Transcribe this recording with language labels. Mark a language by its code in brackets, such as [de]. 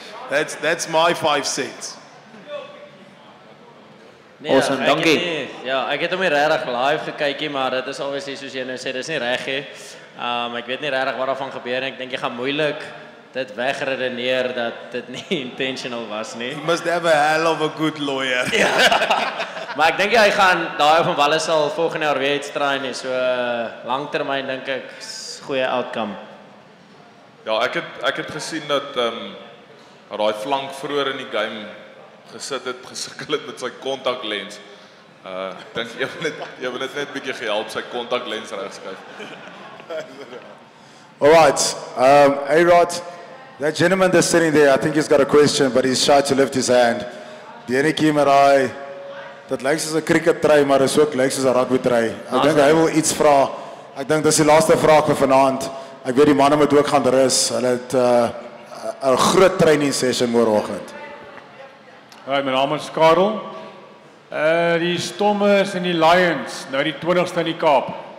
[en] That's my 5 cents. [af] Nee, awesome, dankie. Ek het hom nie regtig live gekykie, maar dit is obviously soos jy nou sê, dis nie reg nie. Ek weet nie regtig wat daarvan gebeur nie. Ek dink jy gaan moeilik dit wegredeneer dat dit nie intentional was nie. [en] You must have a hell of a good lawyer. [af] Maar ek dink hy gaan daai van Walle sal volgende jaar weer iets try nie. So langtermyn dink ek goeie outcome. Ja, ek het gesien dat daai flank vroeër in die game gesukkel het met sy kontaklens. Ek dink jy wil net bietjie gehelp sy kontaklens regskuif. [en] All right, A-Rod, that gentleman that's sitting there, I think he's got a question, but he's shy to lift his hand. [af] Die enetjie met daai, dit lyk soos 'n cricket try, maar is ook lyk soos 'n rugby try. Ek dink hy wil iets vra. Ek dink dis die laaste vraag vir vanaand. Ek weet die manne moet ook gaan rus. Hulle het 'n groot training session môreoggend. Hi, my naam is Karel. Die Stormers en die Lions, nou die 20ste in die Kaap.